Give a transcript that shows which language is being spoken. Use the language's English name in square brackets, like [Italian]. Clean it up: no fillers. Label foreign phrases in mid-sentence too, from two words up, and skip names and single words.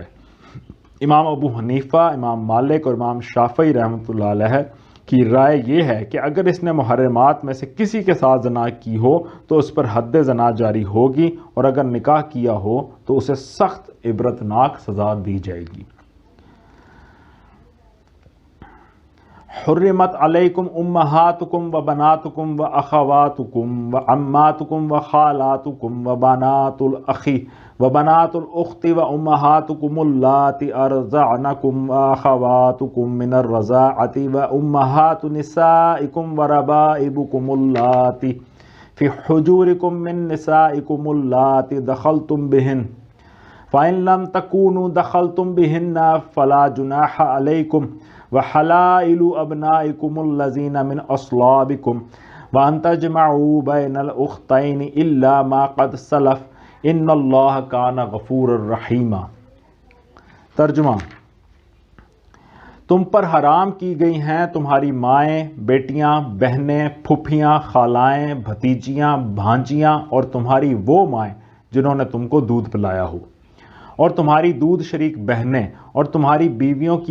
[Urdu] امام ابو حنیفہ، امام مالک اور امام شافعی [Arabic] رحمۃ اللہ علیہ [Urdu] کی رائے یہ ہے کہ اگر اس نے محرمات میں سے کسی کے ساتھ زنا کی ہو تو اس پر حد زنا جاری ہوگی اور اگر نکاح کیا ہو تو اسے سخت عبرتناک سزا دی جائے گی۔ [Arabic] حرمت علیکم امہاتکم و بناتکم و اخواتکم و عماتکم و خالاتکم و بنات الاخی و بنات الاخت و امہاتکم اللاتی ارضعنکم و اخواتکم من الرضاعة و امہات نسائکم و ربائبکم اللاتی فی حجورکم من نسائکم اللاتی دخلتم بہن فإن لم تكونوا دخلتم بهن فلا جناح عليكم وحلائل أبنائكم الذين من أصلابكم وأن تجمعوا بين الأختين إلا ما قد سلف إن الله كان غفورا رحيما۔ [Urdu] ترجمہ: تم پر حرام کی گئی ہیں تمہاری مائیں، بیٹیاں، بہنیں، پھوپھیاں، خالائیں، بھتیجیاں، بھانجیاں اور تمہاری وہ مائیں جنہوں نے تم کو دودھ پلایا ہو، اور تمہاری دودھ شریک بہنیں اور تمہاری بیویوں کی